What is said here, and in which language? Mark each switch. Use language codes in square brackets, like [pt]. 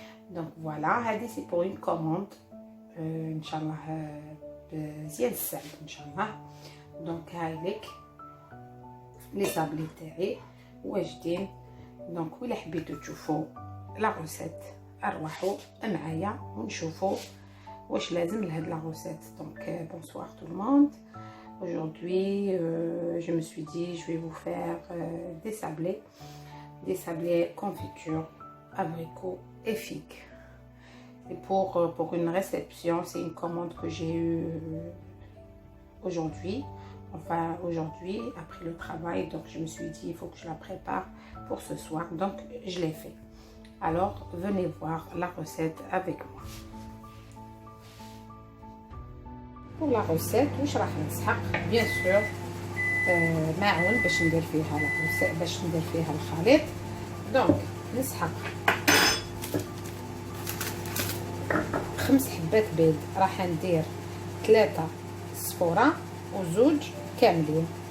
[ar] Donc voilà, هذه [fr] c'est pour une commande [ar] ان شاء الله بزيان السعد ان شاء الله. دونك هاي لك لي سابلي تاعي واجدين. دونك ولا حبيتو تشوفوا لا غوسيت اروحوا معايا ونشوفوا واش لازم لهاد لا غوسيت. [fr] دونك bonsoir tout le monde. Aujourd'hui je me suis dit je vais vous faire des sablés confiture abricot et figue. C'est pour une réception, c'est une commande que j'ai eue aujourd'hui. Enfin aujourd'hui après le travail, donc je me suis dit il faut que je la prépare pour ce soir, donc je l'ai fait. Alors venez voir la recette avec moi. Pour la recette [ar] واش راح نسحق bien sûr معون باش ندير فيها لا recette باش ندير فيها الخليط. دونك نسحق 5 حبات بيض، راح ندير 3 صفورة وزوج كاملين.